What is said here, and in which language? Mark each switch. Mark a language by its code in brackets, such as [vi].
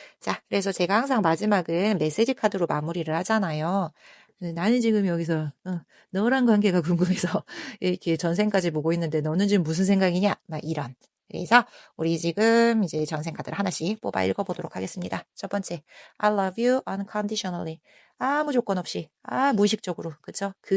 [ko] 자, 그래서 제가 항상 마지막은 메시지 카드로 마무리를 하잖아요. 나는 지금 여기서 너랑 관계가 궁금해서 이렇게 전생까지 보고 있는데 너는 지금 무슨 생각이냐? 막 이런. 그래서 우리 지금 이제 전생 카드를 하나씩 뽑아 읽어보도록 하겠습니다. 첫 번째, [en] I love you unconditionally. [ko] 아무 조건 없이, 무의식적으로, 그쵸?